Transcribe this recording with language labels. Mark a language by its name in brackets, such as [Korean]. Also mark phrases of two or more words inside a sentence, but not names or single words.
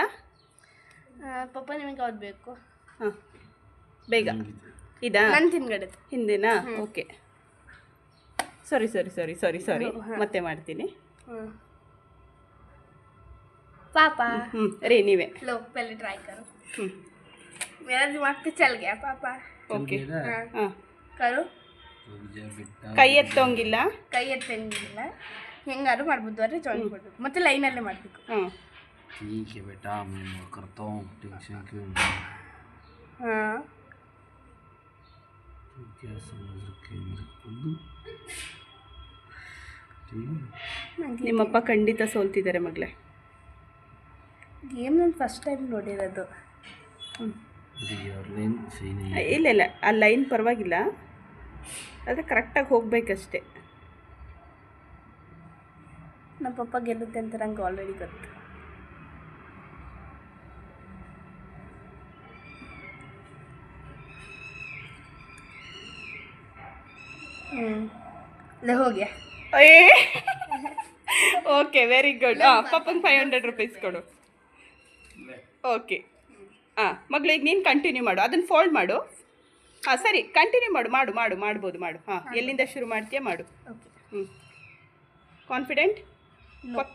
[Kannada] ಪಾಪ ನಿಮಗೆ ಯಾವ್ದು ಬೇಕು? ಹಾಂ ಬೇಗ. ಇದಾ? ನನ್ನ ಹಿಂದ್ಗಡೆ. ಹಿಂದೆನಾ? [English] okay sorry sorry sorry sorry sorry, [Kannada] ಮತ್ತೆ ಮಾಡ್ತೀನಿ. [Hindi] पापा [Kannada] ರೀ ನೀವೇ. [Hindi] लो पहले ट्राई करो. मेरा दिमाग तो चल गया पापा. [Kannada] ಓಕೆ ಹಾಂ [Hindi] करो. [Kannada] ಕೈ ಎತ್ತೋಂಗಿಲ್ಲ, ಕೈ ಎತ್ತಂಗಿಲ್ಲ. ಹೆಂಗಾರು ಮಾಡ್ಬೋದು ಆದರೆ ಜಾಯಿನ್ ಮಾಡಬೇಕು, ಮತ್ತೆ ಲೈನಲ್ಲೇ ಮಾಡಬೇಕು. ಹಾಂ [Hindi] ठीक है बेटा, मैं करता हूँ, टेंशन क्यों? हाँ क्या समझ रखे मेरे खुद. [Kannada] ನಿಮ್ಮಪ್ಪ ಖಂಡಿತ ಸೋಲ್ತಿದ್ದಾರೆ ಮಗಳೇ. ಗೇಮ್ ನಾನು [English] first time [Kannada] ನೋಡಿರೋದು. ಇಲ್ಲ ಇಲ್ಲ, ಆ ಲೈನ್ ಪರವಾಗಿಲ್ಲ, ಆದರೆ ಕರೆಕ್ಟಾಗಿ ಹೋಗ್ಬೇಕಷ್ಟೆ. ನಮ್ಮ ಪಪ್ಪ ಗೆಲ್ಲುತ್ತೆ ಅಂತ ನಂಗೆ ಆಲ್ರೆಡಿ ಗೊತ್ತು. [Hindi] हो गया. [English] okay very good. [Kannada] ಹಾಂ ಪಪ್ಪಂಗೆ 500 ರೂಪೀಸ್ ಕೊಡು. ಓಕೆ ಹಾಂ ಮಗಳಿಗೆ ನೀನು ಕಂಟಿನ್ಯೂ ಮಾಡು, ಅದನ್ನು ಫೋಲ್ಡ್ ಮಾಡು. ಹಾಂ ಸರಿ ಕಂಟಿನ್ಯೂ ಮಾಡು ಮಾಡು ಮಾಡು ಮಾಡ್ಬೋದು ಮಾಡು. ಹಾಂ ಎಲ್ಲಿಂದ ಶುರು ಮಾಡ್ತೀಯ ಮಾಡು. ಹ್ಞೂ ಕಾನ್ಫಿಡೆಂಟ್ ಪಕ್ಕ?